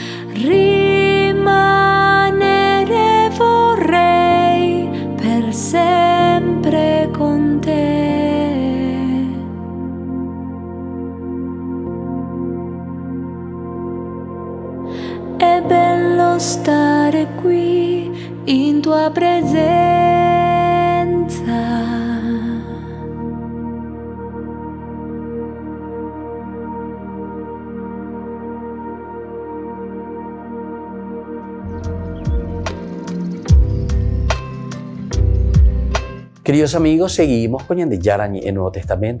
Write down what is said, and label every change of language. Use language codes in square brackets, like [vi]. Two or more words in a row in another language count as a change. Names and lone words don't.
[it] rimanere vorrei per sempre con te. È bello stare qui in tua presenza. [es] Queridos amigos, seguimos con Ñande Yarañe en el Nuevo Testamento.